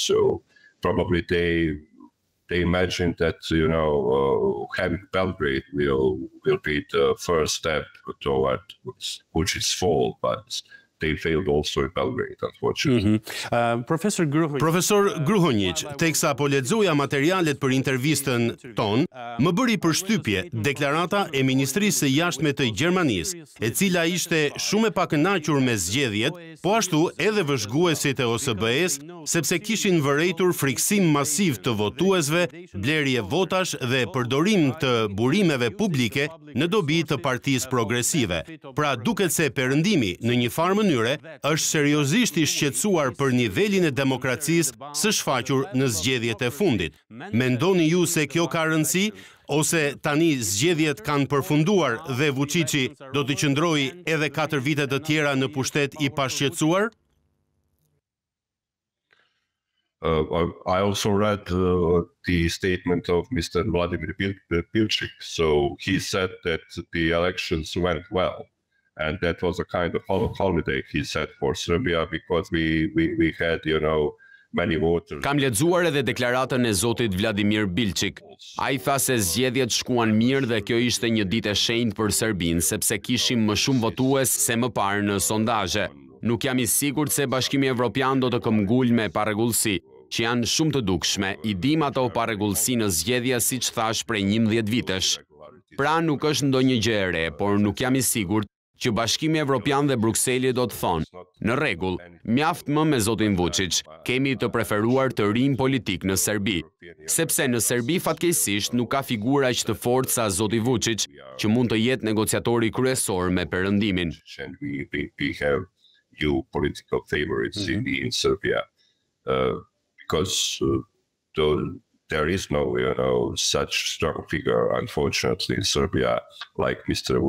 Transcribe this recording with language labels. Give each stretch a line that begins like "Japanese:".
English: So probably they imagine that having Belgrade will be the first step toward Vučić's fall, but they failed also in Belgrade, unfortunately.
Albanian: Profesor Gruhonjic, teksa po lexoja materialet për intervistën tonë, më bëri përshtypje deklarata e Ministrisë së Jashtme të Gjermanisë, e cila ishte shumë e pakënaqur me zgjedhjet, po ashtu edhe vëzhguesit e OSBE-s, sepse kishin vërejtur friksim masiv të votuesve, blerje votash dhe përdorim të burimeve publike në dobi të Partisë Progresive. Pra duket se Perëndimi në një farë mënyre është seriozisht i shqetësuar për nivelin e demokracisë së shfaqur në zgjedhjet e fundit. Mendoni ju se kjo ka rëndësi, ose tani zgjedhjet kanë përfunduar dhe Vučići do të qëndrojë edhe 4 vite të tjera në pushtet i pashqetësuar?
English: I also read the statement of Mr. Vladimir Bilčik. So he said that the elections went well. And that was a kind of holiday, he said, for Serbia, because we had, many voters.
Albanian: Kam lexuar edhe deklaratën e zotit Vladimir Bilčik. Ai tha se zgjedhjet shkuan mirë dhe kjo ishte një ditë e shenjtë për Serbinë, sepse kishim më shumë votues se më parë në sondazhe. Nuk jam i sigurt se Bashkimi Evropian do të këmbgul me parregullsi. që janë shumë të dukshme, I dim ato pa rregullsi në zgjedhje siç thash prej 11 vitesh. Pra nuk është ndonjë gjë e re, por nuk jam I sigurt që Bashkimi Evropian dhe Brukseli do të thonë, në rregull, mjaft më me zotin Vučić, kemi të preferuar të rinj politik në Serbi, sepse në Serbi fatkeqësisht nuk ka figura aq të fortë sa zoti Vučić, që mund të jetë negociatori kryesor me perëndimin.
English: We have new political favorites in Serbia because there is no, such strong figure, unfortunately, in Serbia, like Mr.